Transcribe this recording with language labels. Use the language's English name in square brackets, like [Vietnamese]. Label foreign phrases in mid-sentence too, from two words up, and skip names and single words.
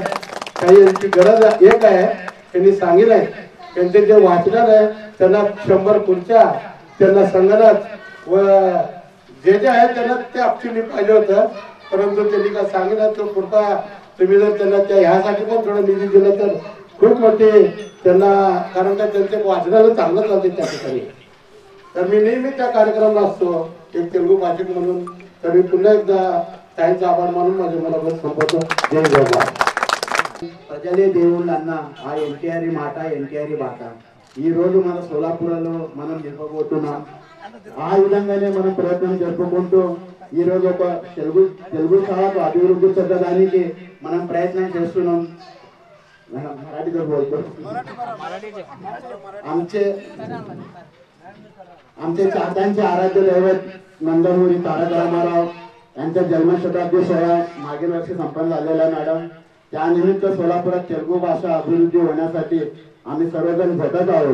[Marathi] काही यांची गरज एक आहे त्यांनी सांगितलंय त्यांचे जे वाचनालय आहे त्यांना 100 खुर्च्या, त्यांना संगणक व जे आहे त्यांना ते ऍक्च्युअली पाहिजे होतं परंतु त्यांनी काय सांगितलं तो पुरता तुम्ही जर त्यांना त्या ह्यासाठी पण थोडं निधी दिला तर खूप मोठे त्यांना कारण का त्यांचे वाचनालय चांगलं चालते त्या ठिकाणी. तर मी नेहमी त्या कार्यक्रमाला असतो एक तेलुगू भाषिक म्हणून. तर मी पुन्हा एकदा ताईंचा आभार मानून माझे मला संपवतो. जय जवाहर. [Telugu] ప్రజలే దేవుళ్ళు అన్న ఆ ఎన్టీఆర్ మాట ఎన్టీఆర్ బాట ఈ రోజు మన సోలాపురంలో మనం జరుపుకుంటున్నాం. ఆ విధంగానే మనం ప్రయత్నం జరుపుకుంటూ ఈ రోజు ఒక తెలుగు భాషకు అభివృద్ధి చెందడానికి మనం ప్రయత్నం చేస్తున్నాం. [Marathi] मराठीतच बोलतो. आमचे चाहत्यांचे आराध्य दैवत नंदमुरी तारक रामाराव यांच्या जन्मशताब्दी सोहळा मागील वर्षी संपन्न झालेला आहे मॅडम. त्यानिमित्त सोलापुरात तेलुगू भाषा अभिवृद्धी होण्यासाठी आम्ही सर्वजण झटत आहोत.